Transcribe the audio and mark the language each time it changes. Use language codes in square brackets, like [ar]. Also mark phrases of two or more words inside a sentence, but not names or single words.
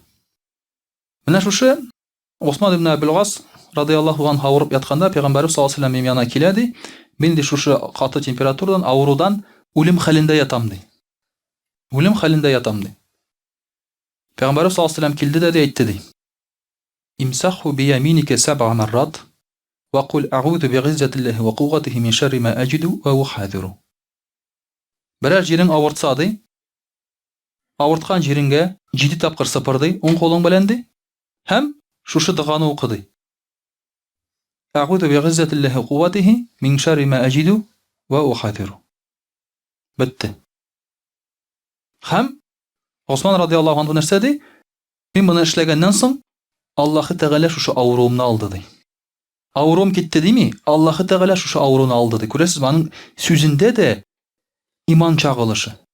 [tt] Менә шушы Усман ибн Абул Гас [ar] رضي الله عنه [tt] авырып ятканда Пәйгамбәрбез [ar] صلى الله عليه وسلم [tt] янына килә ди. Мин ди шушы каты температурадан, авырудан үлем хәлендә ятам ди. Үлем хәлендә ятам ди. Пәйгамбәрбез [ar] صلى الله عليه وسلم [tt] килде дә әйтте ди. [ar] امسح بيمينك 7 مرات وقل أعوذ بعزة الله وقوته من شر ما أجد وأحاذر. [tt] Берәр җирең авыртса ди, авырткан җиренгә 7 тапкыр сыпыр ди, уң кулың белән ди, һәм шушы доганы укы ди. [ar] أعوذ بعزة الله وقوته من شر ما أجد وأحاذر. [tt] Бетте. Һәм Усман [ar] رضي الله عنه [tt] нәрсә ди? Мин моны эшләгәннән соң Аллаһ Тәгалә шушы авыруымны алды ди. Авырум китте дими, Аллаһ Тәгалә шушы авыруны алды ди. Күрәсез, аның сүзендә дә иман чагылышы.